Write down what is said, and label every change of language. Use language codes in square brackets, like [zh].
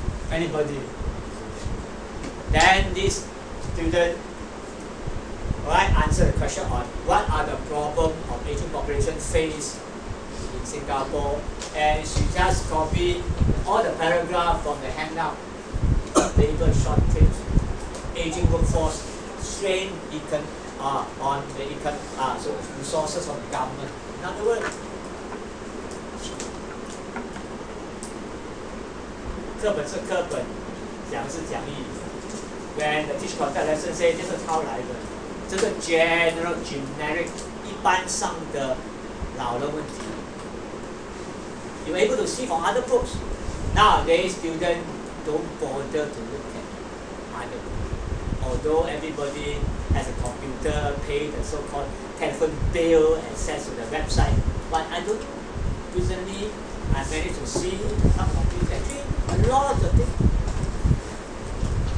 [en] Anybody? Then this student answer the question on what are the problems of aging population faced in Singapore, and she just copied all the paragraph from the handout. Labor shortage, aging workforce, strain on the so resources of the government. In other words, [zh] 课本是课本，讲是讲义。 [en] When the teacher conduct lesson say [zh] 这是抄来的，这个 generic 一般上的老的问题。 [en] You're able to see from other books. Nowadays, students don't bother to look at other books. Although everybody has a computer, pay the so-called telephone bill, access to the website, but I don't. Recently, I managed to see some of these. Actually, a lot of things.